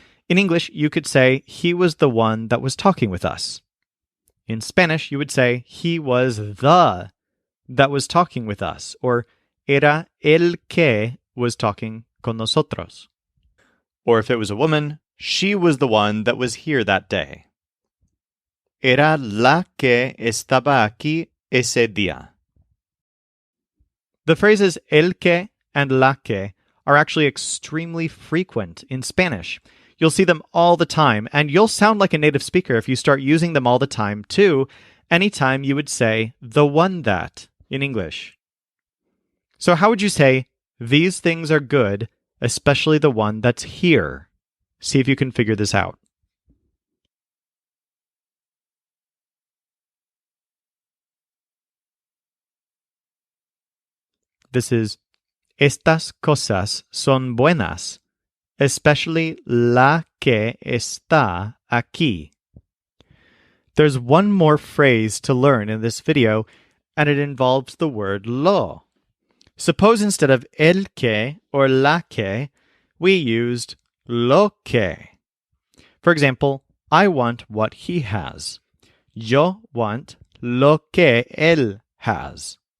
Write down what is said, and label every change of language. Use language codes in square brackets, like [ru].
[en] In English, you could say he was the one that was talking with us. In Spanish, you would say he was the that was talking with us, or [es] era el que [en] was talking [es] con nosotros. [en] Or if it was a woman, she was the one that was here that day. [es] Era la que estaba aquí ese día. [en] The phrases el que and la que are actually extremely frequent in Spanish. You'll see them all the time, and you'll sound like a native speaker if you start using them all the time, too, anytime you would say the one that in English. So how would you say, these things are good, especially the one that's here? See if you can figure this out. This is, [es] estas cosas son buenas, [en] especially [es] la que está aquí. [en] There's one more phrase to learn in this video, and it involves the word lo. Suppose instead of el que or la que, we used lo que. For example, I want what he has. [es] Yo [en] want [es] lo que él [en] has.